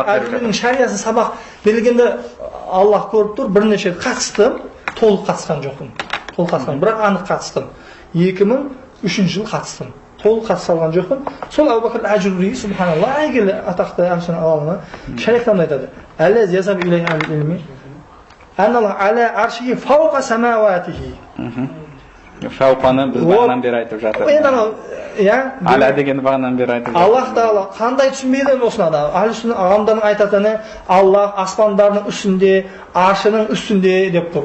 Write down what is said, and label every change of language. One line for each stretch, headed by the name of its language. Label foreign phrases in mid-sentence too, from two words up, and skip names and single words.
Kazakh: Ажуридің шариясы сабақ берілгенде Аллах көріп тұр, бірнеше рет қатыстым, толық қатысқан жоқпын. Бірақ анық қатыстым. 2003 жыл қатыстым. Толық қатыса алған жоқпын. Сол Абу Бакр ал-Ажрури, субханалла, әйгілі атақты Ахлул-Сунна ғалымы шариғатта айтады:
Arabic: "الذي يذهب إليه أهل العلم أن الله على عرشه فوق سماواته."
Kazakh: Фауқаны біз бағанан бері айтып жатырмыз. Аля деген бағанан бері айтып жатырмыз. Аллах Тағала қандай түсінбейді осыны да. Ахлул-Сунна ғалымдардың айтатыны Аллах аспандардың үстінде, аршының үстінде деп тұр.